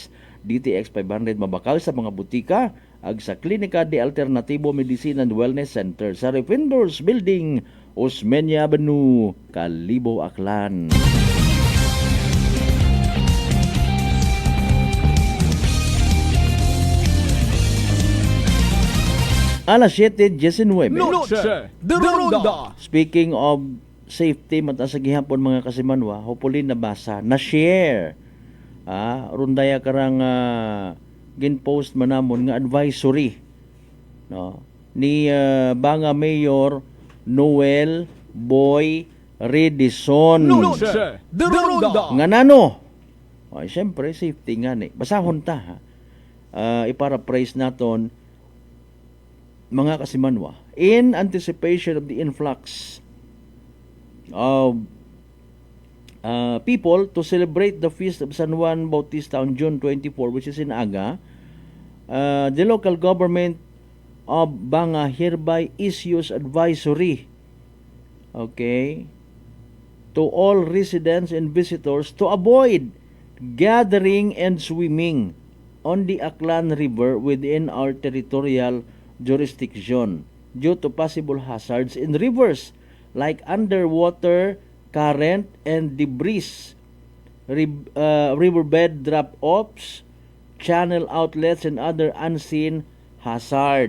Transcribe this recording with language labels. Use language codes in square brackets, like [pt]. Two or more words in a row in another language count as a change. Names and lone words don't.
[akl] DTX 500 mabakal sa mga butika, ag sa Klinika de Alternativo Medicine and Wellness Center sa Refindors Building, Osmeña Avenue, Kalibo, Aklan. Alas 7:19. Noche de Ronda. [en] Speaking of safety, [akl] mata sa gihapon mga kasimanwa, hopefully nabasa, na-share. Rundaya karang gin-post manamon nga advisory, no, ni Banga Mayor Noel Boy Redison. Noche de Ronda. Nga nano? Ay, siyempre, safety nga ni. Basahon ta, ha? Iparaphrase naton, mga kasimanwa, [en] in anticipation of the influx of people to celebrate the feast of San Juan Bautista on June 24, which is in Aga, the local government of Banga hereby issues advisory, okay, to all residents and visitors to avoid gathering and swimming on the Aklan River within our territorial jurisdiction due to possible hazards in rivers like underwater current and debris, riverbed drop-offs, channel outlets, and other unseen hazard.